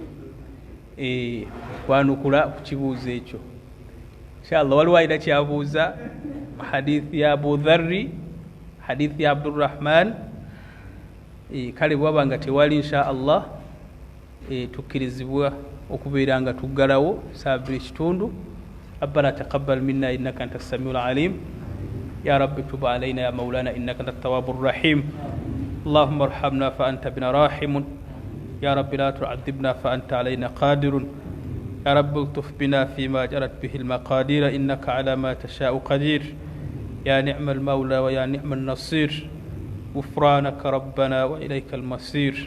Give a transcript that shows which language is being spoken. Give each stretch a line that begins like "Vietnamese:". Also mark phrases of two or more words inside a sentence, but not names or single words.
Ganda: Okwanukula ku kibuuzo ekyo inshallah. Waliwo alina kyabuuza hadithi ya Abu Dharri, hadithi ya Abdurrahman. Kale bwaba nga tewali inshallah tukkirizibwa okubeera nga tuggalawo saabiri ekitundu.
Arabic: ربنا تقبل منا إنك أنت السميع العليم، يا رب تب علينا يا مولانا إنك أنت التواب الرحيم. اللهم ارحمنا فأنت بنا راحم، يا رب لا تعذبنا فأنت علينا قادر، يا رب الطف بنا فيما جرت به المقادير إنك على ما تشاء قدير، يا نعم المولى ويا نعم النصير، غفرانك ربنا وإليك المصير.